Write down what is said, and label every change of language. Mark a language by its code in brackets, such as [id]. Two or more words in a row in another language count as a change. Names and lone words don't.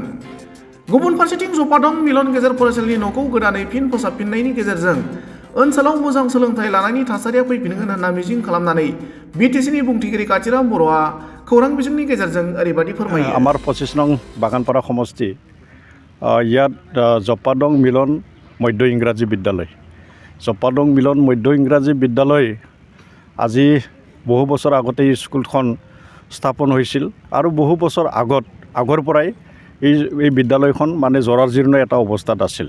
[brx] गुबुन फारसेथिं जपादं मिलन गेजेर फरायसालिनि न'खौ गोदानै फिन फोसाबफिननायनि गेजेरजों ओनसोलाव मोजां सोलोंथाइ लानायनि थासारिया फैफिनगोन होनना मिजिं खालामनानै बिटिसिनि बुंथिगिरि कातिराम बर'आ खौरां बिजोंनि गेजेरजों ओरैबायदि फोरमायो। [as] आमार 25 नং বাগানপাৰা সমষ্টি ইয়াত জপাদং মিলন মধ্য ইংৰাজী বিদ্যালয় জপাদং মিলন মধ্য ইংৰাজী বিদ্যালয় আজি বহু বছৰ আগতে এই স্কুলখন স্থাপন হৈছিল আৰু বহু বছৰ আগৰ পৰাই এই বিদ্যালয়খন মানে জৰাজীৰ্ণ এটা অৱস্থাত আছিল।